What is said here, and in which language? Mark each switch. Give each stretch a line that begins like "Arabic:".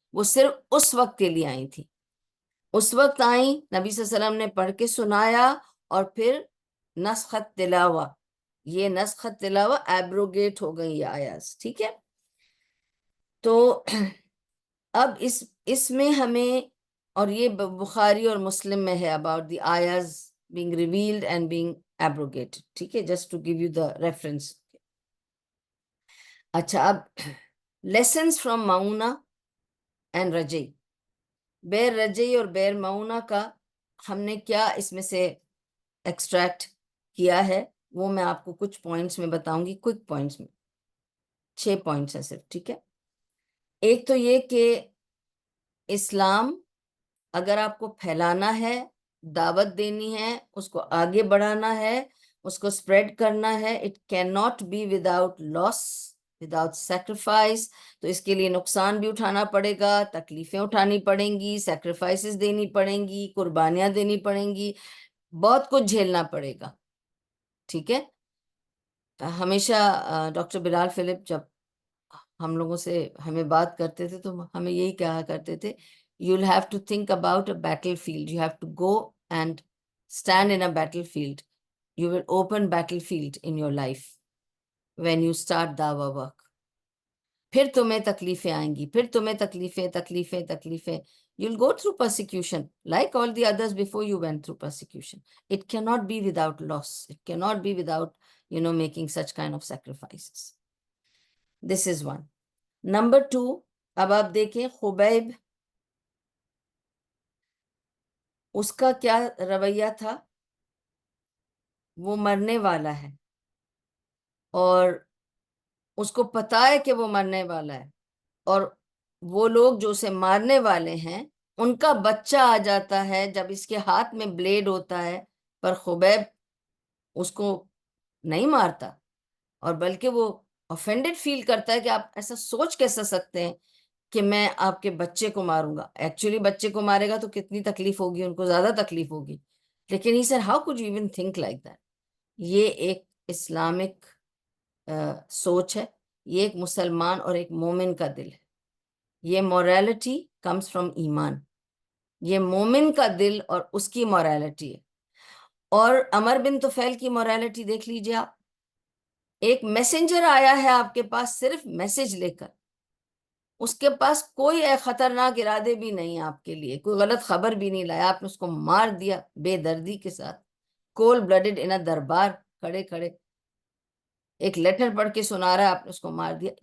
Urdu: وہ صرف اس وقت کے لیے آئی تھی، اس وقت آئیں، نبی صلی اللہ علیہ وسلم نے پڑھ کے سنایا، اور پھر نسخت تلاوہ، یہ نسخت تلاوہ ایبروگیٹ ہو گئی یہ آیات. ٹھیک ہے. تو اب اس میں ہمیں، اور یہ بخاری اور مسلم میں ہے
English: about the ayahs being revealed and being abrogated.
Urdu: ٹھیک ہے،
English: just to give you the reference.
Urdu: اچھا، اب
English: lessons from معونہ and رجعی.
Urdu: بیر رجعی اور بیر معونہ کا ہم نے کیا اس میں سے ایکسٹریکٹ کیا ہے، وہ میں آپ کو کچھ پوائنٹس میں بتاؤں گی، کوئک پوائنٹس میں. 6 پوائنٹس ہیں صرف. ٹھیک ہے. ایک تو یہ کہ اسلام اگر آپ کو پھیلانا ہے، دعوت دینی ہے، اس کو آگے بڑھانا ہے، اس کو اسپریڈ کرنا ہے،
English: It can not be without loss, without sacrifice.
Urdu: تو اس کے لیے نقصان بھی اٹھانا پڑے گا، تکلیفیں اٹھانی پڑیں گی، سیکریفائسز دینی پڑیں گی، قربانیاں دینی پڑیں گی، بہت کچھ جھیلنا پڑے گا. ٹھیک ہے. ہمیشہ ڈاکٹر بلال فلپ جب ہم لوگوں سے ہمیں بات کرتے تھے تو ہمیں یہی کہا کرتے تھے،
English: you'll have to think about a battlefield. You have to go and stand in a battlefield. You will open battlefield in your life when you start dawah work.
Urdu: پھر تمہیں تکلیفیں آئیں گی، پھر تمہیں تکلیفیں.
English: You'll go through persecution like all the others before you went through persecution. It cannot be without loss. It cannot be without, making such kind of sacrifices. This is one.
Urdu: Number 2، اب آپ دیکھیں خبیب، اس کا کیا رویہ تھا. وہ مرنے والا ہے اور اس کو پتا ہے کہ وہ مرنے والا ہے، اور وہ لوگ جو اسے مارنے والے ہیں ان کا بچہ آ جاتا ہے جب اس کے ہاتھ میں بلیڈ ہوتا ہے، پر خبیب اس کو نہیں مارتا، اور بلکہ وہ offended فیل کرتا ہے کہ آپ ایسا سوچ کیسا سکتے ہیں کہ میں آپ کے بچے کو ماروں گا. ایکچولی بچے کو مارے گا تو کتنی تکلیف ہوگی, ان کو زیادہ تکلیف ہوگی, لیکن
English: he said how could you even think like that.
Urdu: یہ ایک اسلامک سوچ ہے, یہ ایک مسلمان اور ایک مومن کا دل ہے.
English: یہ morality comes from ایمان.
Urdu: یہ مومن کا دل اور اس کی morality ہے. اور عمر بن طفیل کی morality دیکھ لیجیے آپ. ایک میسنجر آیا ہے آپ کے پاس صرف میسج لے کر, اس کے پاس کوئی خطرناک ارادے بھی نہیں آپ کے لیے, کوئی غلط خبر بھی نہیں لایا, آپ نے اس کو مار دیا بے دردی کے ساتھ,
English: cold blooded
Urdu: ان دربار کھڑے کھڑے, ایک لیٹر پڑھ کے سنا رہا ہے, آپ نے اس کو مار دیا.